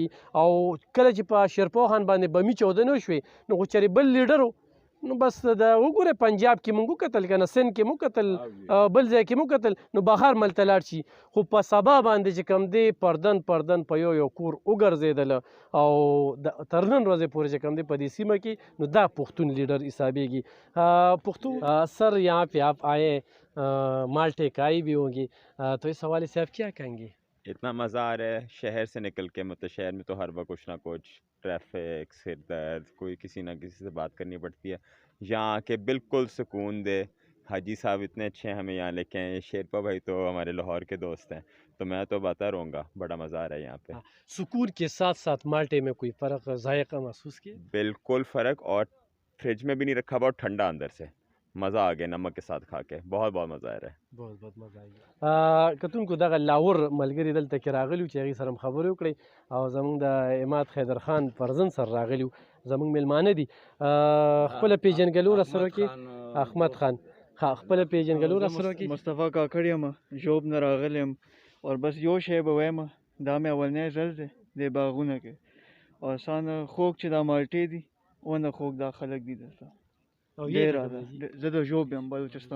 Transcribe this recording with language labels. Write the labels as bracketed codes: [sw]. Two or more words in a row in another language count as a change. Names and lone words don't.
[ps] او کله چې په شیرپو خان باندې بمي چاودنې وشوې نو خو چېرې بل لیډر و، نو بس د وګوره پنجاب کې مونږ وکتل که نه، سند کې مو کتل، بل ځای کې مو کتل، نو بهر ملته لاړ شي. خو په سبا باندې چې کوم دی پردن په یو کور وګرځېدله او تر نن ورځې پورې چې کوم دی په دې سیمه کې، نو دا پښتون لیډر حسابېږي. [ur] پښتو سر یہاں پہ آپ آئے مالٹے کھائی بھی ہوں گی، تو اس حوالے سے آپ کیا کہیں گے؟ اتنا مزہ آ رہا ہے شہر سے نکل کے، مطلب شہر میں تو ہر وقت کچھ نہ کچھ ٹریفک، سر درد، کوئی کسی نہ کسی سے بات کرنی پڑتی ہے. یہاں آ کے بالکل سکون دے. حاجی صاحب اتنے اچھے ہیں ہمیں یہاں لے کے آئے. شیرپا بھائی تو ہمارے لاہور کے دوست ہیں، تو میں تو بتا رہوں گا بڑا مزہ آ رہا ہے یہاں پہ. سکون کے ساتھ ساتھ مالٹے میں کوئی فرق ذائقہ محسوس کیا؟ بالکل فرق، اور فریج میں بھی نہیں رکھا ہوا اور ٹھنڈا اندر سے مزہ آ گیا نمک کے ساتھ کھا کے، بہت بہت مزہ آ رہا ہے. بہت بہت مزہ آئی [ps] کتونکو دغه لاور ملګري دلته کې راغلي وو چې هغې سره هم خبرې وکړئ او زمونږ د عماد حیدر خان فرزند سره راغلي وو زمونږ میلمانه دي خپله پیژنګلو را سره وکړي احمد خان خپله پیژنګلو را سره وکړي مصطفی کاکړ یم ژوب نه راغلی یم او بس یو شی به وایم دا مې اولنی ځل دی دې باغونه کې او اسانه خوږ چې دا مالټې دي ونه خوږ دا خلک دي دلته ډېر زه د ژوب یم بلوچستان